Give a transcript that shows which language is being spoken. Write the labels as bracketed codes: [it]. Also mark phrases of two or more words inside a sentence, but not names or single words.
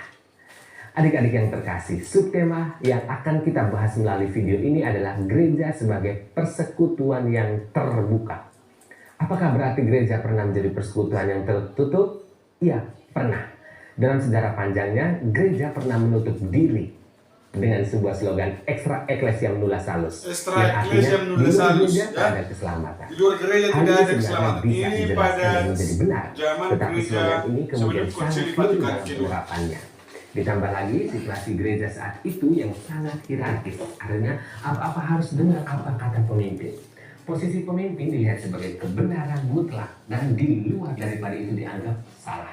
[id] Adik-adik yang terkasih, subtema yang akan kita bahas melalui video ini adalah gereja sebagai persekutuan yang terbuka. Apakah berarti gereja pernah menjadi persekutuan yang tertutup? Iya, pernah. Dalam sejarah panjangnya, gereja pernah menutup diri dengan sebuah slogan [la] extra ecclesia nulla salus. Extra ecclesia nulla salus, [id] ya. Ada keselamatan. Di luar gereja Hal tidak ini ada sebenarnya keselamatan. bisa Ini dijelaskan pada menjadi benar, zaman tetapi gereja slogan ini kemudian sebelum sangat Konsili keliru Vatikan dalam kedua. penerapannya. Ditambah lagi situasi gereja saat itu yang sangat hierarkis. Artinya apa-apa harus dengar apa kata pemimpin. Posisi pemimpin dilihat sebagai kebenaran mutlak dan di luar daripada itu dianggap salah.